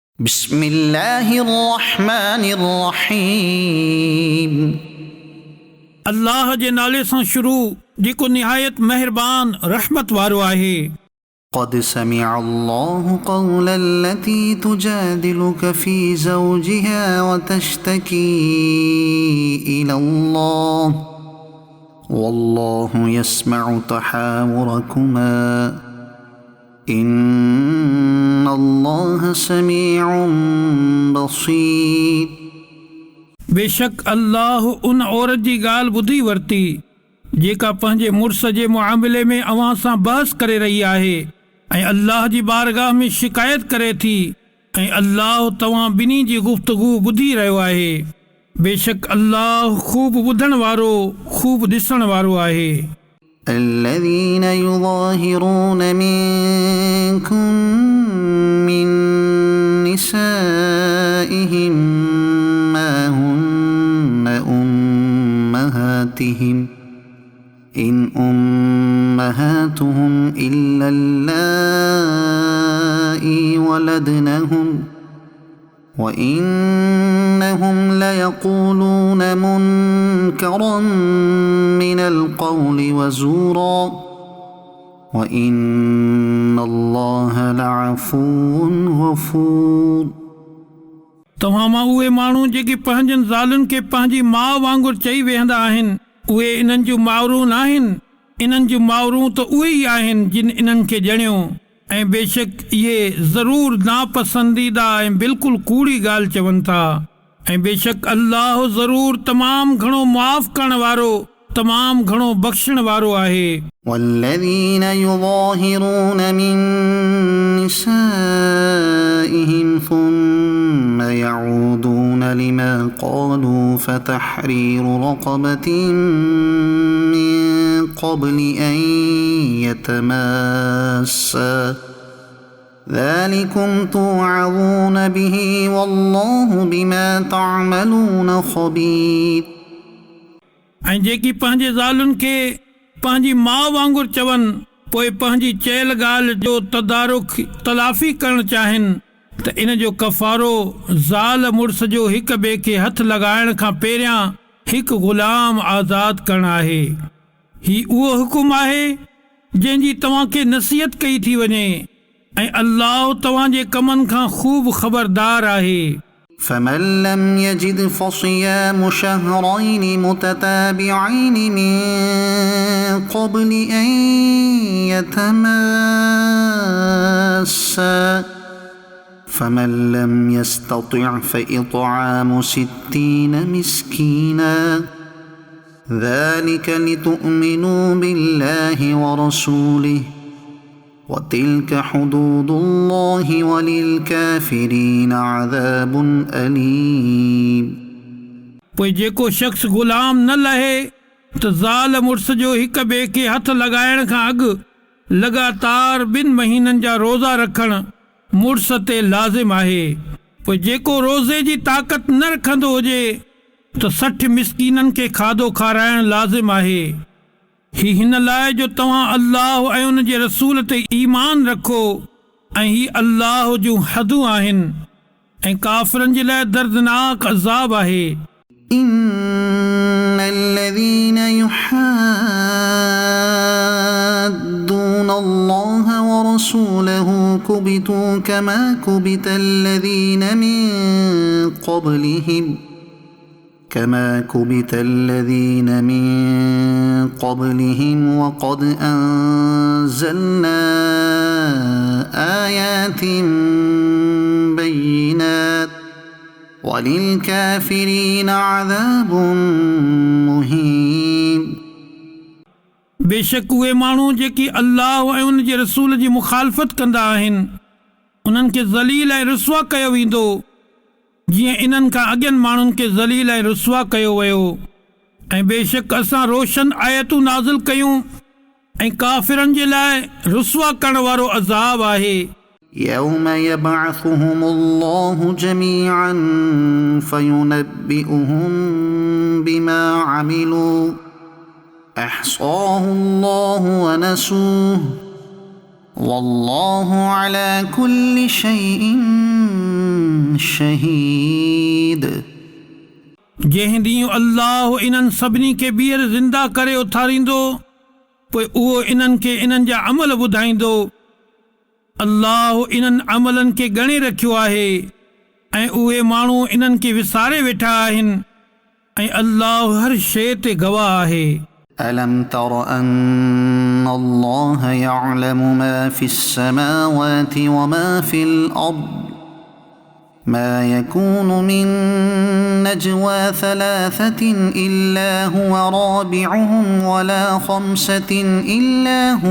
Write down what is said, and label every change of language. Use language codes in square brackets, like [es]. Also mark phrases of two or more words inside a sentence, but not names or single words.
[ar] بسم الله الرحمن الرحيم [sd] अल्लाह जे नाले सां शुरू जेको निहायत मेहरबान रहमत वारो आहे। [ar] قد سمع الله قول التي تجادلك في زوجها وتشتكي إلى الله والله يسمع تحاوركما إن الله سميع بصير। [sd] बेशक अल्लाह उन औरत जी ॻाल्हि ॿुधी वरिती जेका पंहिंजे मुड़ुस जे मुआमिले में अव्हां सां बहस करे रही आहे ऐं अल्लाह जी बारगाह में शिकायत करे थी ऐं अल्लाह तव्हां ॿिन्ही जी गुफ़्तगू ॿुधी रहियो आहे। बेशक अल्लाह खूब ॿुधण वारो खूब ॾिसण वारो आहे। [ar] الذين يظاهرون منكم من نسائهم ما هن أمهاتهم إن أمهاتهم إلا اللائي ولدنهم وإنهم ليقولون منكرا من القول وزورا وإن الله لعفو غفور। [sd] तव्हां मां उहे माण्हू जेके पंहिंजनि ज़ालुनि खे पंहिंजी माउ वांगुरु चई वेहंदा आहिनि उहे इन्हनि जूं माउरूं न आहिनि। इन्हनि जूं माउरूं त उहे ई आहिनि जिन इन्हनि खे ॼणियो ऐं बेशक इहे ज़रूरु नापसंदीदा ऐं बिल्कुलु कूड़ी ॻाल्हि चवनि था ऐं बेशक अल्लाह ज़रूरु तमामु घणो मुआफ़ करण वारो तमामु घणो बख़्शण वारो आहे। [ar] والذين يظاهرون من نسائهم ثم يعودون لما قالوا فتحرير رقبة من قبل أن يتماسا ذلكم توعظون به والله بما تعملون خبير। [sd] ऐं जेकी पंहिंजे ज़ालुनि खे पंहिंजी माउ वांगुरु चवनि पोइ पंहिंजी चयल ॻाल्हि जो तदारुख तलाफ़ी करणु चाहिनि त इन जो कफ़ारो ज़ाल मुड़ुस जो हिक ॿिए खे हथ लॻाइण खां पहिरियां हिकु ग़ुलाम आज़ादु करणु आहे। ही उहो हुकुम आहे जंहिंजी तव्हांखे नसीहत कई थी वञे ऐं अल्लाह तव्हांजे कमनि खां ख़ूब ख़बरदार आहे। [ar] فمن لم يجد فصيام شهرين متتابعين من قبل أن يتماسا فمن لم يستطع فإطعام 60 مسكينا ذلك لتؤمنوا بالله ورسوله وتلك حدود الله وللكافرين عذاب أليم। [sd] पोइ जेको शख़्स ग़ुलाम न लहे त ज़ाल मुड़ुस जो हिक ॿिए खे हथ लॻाइण खां अॻु लगातार 2 महीननि जा रोज़ा रखणु मुड़ुस ते लाज़िम आहे। पोइ जेको रोज़े जी ताक़त न रखंदो हुजे त 60 मिस्कीननि खे खाधो खाराइणु लाज़िम आहे। ही हिन लाइ जो तव्हां अल्लाह ऐं उन जे रसूल ते ईमान रखो ऐं ही अल्लाह जूं हदूं आहिनि ऐं काफ़िरनि जे लाइ दर्दनाक अज़ाब आहे। [ar] إن الذين يحادون الله ورسوله كبتوا كما كبت الذين من قبلهم وقد أنزلنا آيات بينات وللكافرين عذاب مهين। [sd] बेशक उहे माण्हू जेकी अल्लाह ऐं उन जे रसूल जी मुखालफ़त कंदा आहिनि उन्हनि खे ज़लील ऐं रुसवा कयो वेंदो जीअं इन्हनि खां अॻियनि माण्हुनि खे ज़लील ऐं रुसवा कयो वियो ऐं बेशक असां रोशन आयतूं नाज़िल कयूं ऐं काफ़िरनि जे लाइ रुसवा करण वारो अज़ाब आहे। [ar] يوم يبعثهم الله جميعا فينبئهم بما عملوا أحصاه الله ونسوه والله على كل شيء شهيد [sd] जंहिं ॾींहुं अल्लाह इन्हनि सभिनी खे ॿीहर ज़िंदा करे उथारींदो पोइ उहो इन्हनि खे इन्हनि जा अमल ॿुधाईंदो। अल्लाह इन्हनि अमलनि खे ॻणे रखियो आहे ऐं उहे माण्हू इन्हनि खे विसारे वेठा आहिनि ऐं अल्लाह हर शइ ते गवाह आहे। [ar] ألم تر أن الله يعلم ما في السماوات وما في الأرض ما يكون من نجوى ثلاثة إلا هو رابعهم ولا خمسة إلا